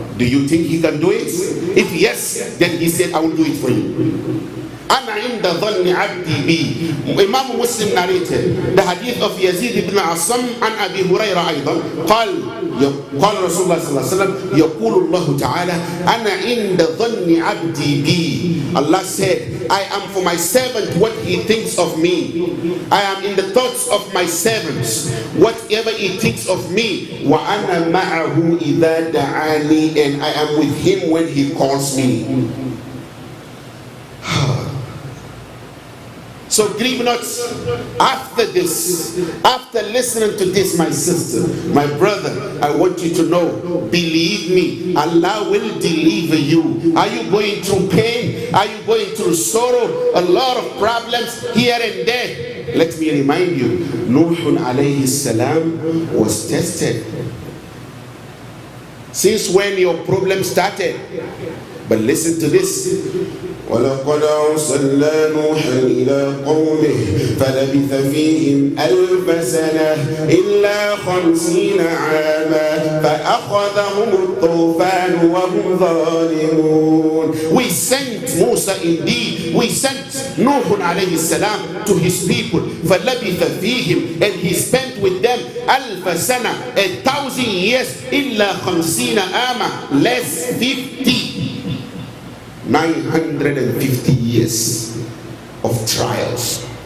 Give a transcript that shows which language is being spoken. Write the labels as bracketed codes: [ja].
[en] Do you think He can do it? If yes, then He said, I will do it for you. [ar] أنا عند ظن عبدي بي. [en] Imam Muslim narrated the hadith of Yazid ibn Asam [ar] عن أبي هريرة أيضا قال رسول الله صلى الله عليه وسلم يقول الله تعالى أنا عند ظن عبدي بي. [en] Allah said, I am for my servant what he thinks of me. I am in the thoughts of my servants whatever he thinks of me. [ar] وأنا معه إذا دعاني, [en] and I am with him when he calls me. So grieve not. After this, after listening to this, my sister, my brother, I want you to know, believe me, Allah will deliver you. Are you going through pain? Are you going through sorrow? A lot of problems here and there. Let me remind you, Nuh alayhi salam was tested. Since when your problem started? But listen to this. [ar] ولقد أرسلنا نوحا إلى قومه فلبث فيهم 1000 سنة إلا 50 عاما فأخذهم الطوفان وهم ظالمون. [en] We sent Musa indeed. We sent Nuh alayhi salam to his people. [ar] فلبث فيهم, [en] and he spent with them 1000 [ar] سنة, [en] 1000 years, [ar] إلا 50 عاما, [en] less 950 years of trials.